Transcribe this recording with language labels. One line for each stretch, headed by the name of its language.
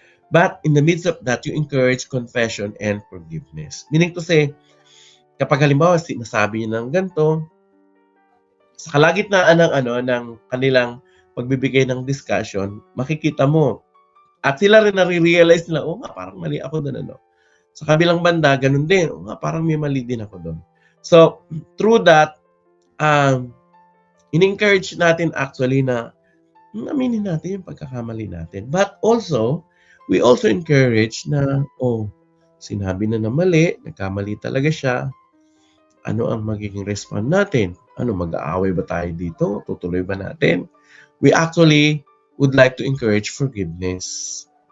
English: But in the midst of that, you encourage confession and forgiveness.
Filipino: Meaning to say, kapag halimbawa sinasabi niya ng ganito, sa kalagitnaan ng kanilang pagbibigay ng discussion, makikita mo at sila rin nare-realize nila, oh nga, parang mali ako doon, ano. Sa kabilang banda, ganun din, oh nga, parang may mali din ako doon.
English: So, through that,
Filipino: in-encourage natin actually na aminin natin yung pagkakamali natin.
English: But also, we also encourage
Filipino: na, sinabi na mali, nagkamali talaga siya, ano ang magiging respond natin? Ano, mag-aaway ba tayo dito? Tutuloy ba natin?
English: We actually would like to encourage forgiveness.